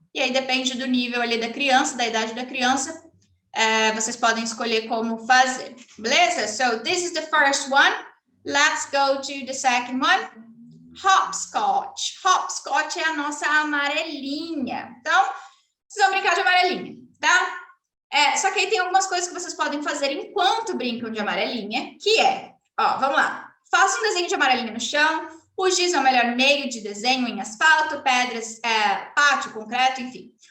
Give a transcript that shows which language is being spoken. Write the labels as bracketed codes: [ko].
[pt] E aí depende do nível ali da criança, da idade da criança, vocês podem escolher como fazer, beleza? [en] So, this is the first one. Let's go to the second one. Hopscotch. [pt] Hopscotch é a nossa amarelinha. Então, vocês vão brincar de amarelinha, tá? Só que aí tem algumas coisas que vocês podem fazer enquanto brincam de amarelinha, que ó, vamos lá. Faça um desenho de amarelinha no chão. O giz é o melhor meio de desenho em asfalto, pedras, pátio, concreto, enfim.